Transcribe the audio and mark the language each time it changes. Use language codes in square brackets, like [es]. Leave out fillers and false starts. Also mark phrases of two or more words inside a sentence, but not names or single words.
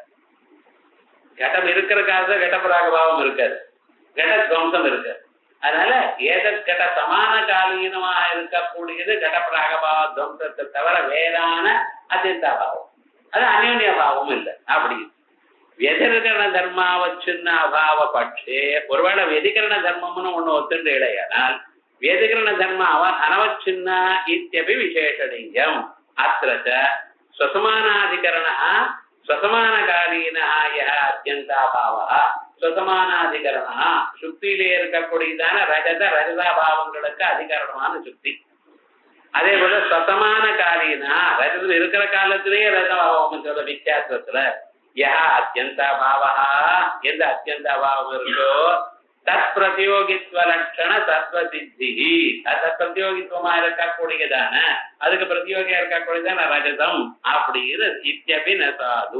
[ta] கடம் இருக்கிற காலத்துல கட பிராகபாவம் இருக்காது, கட துவம்சம் இருக்காது. அதனால ஏதத்கட சமான காலீனமாக இருக்கக்கூடியது கட பிராகபாவ துவம்சத்தை தவிர வேறான அத்தியந்தாபாவம், அது அந்யோன்யபாவமும் இல்லை. [sa] அப்படி व्यधिकरण धर्मावच्छिन्न अभाव पक्षे ஒருவேளை व्यधिकरण धर्मம்னு [ta] ஒண்ணு ஒத்துண்டு இல்லையானால் [sa] व्यधिकरण धर्म अनवच्छिन्न इत्यपि विशेषणीयम् अत्र च स्वसमानाधिकरणः स्वसमानकालीनः यः अत्यन्ताभावः स्वसमानाधिकरणः [ta] சுக்தியிலே இருக்கக்கூடியதான ரஜதாபாவங்களுக்கு அதிகரணமான சுக்தி. அதே போல [sa] स्वसमान कालीना [ta] ரஜதம் இருக்கிற காலத்திலேயே ரஜதாபாவம் சொல்ற வித்தியாசத்துல யா அத்தியந்தாபாவः எந்த அத்தியந்தாபாவம் இருக்கோ [sa] तत् प्रतियोगित्व लक्षण सत्त्व सिद्धि [ta] அது பிரதியோகித்துவமா இருக்கக்கூடியதான அதுக்கு பிரதியோகியா இருக்கக்கூடியதான ரஜதம் அப்படின்னு [sa] इत्यपि न साधु.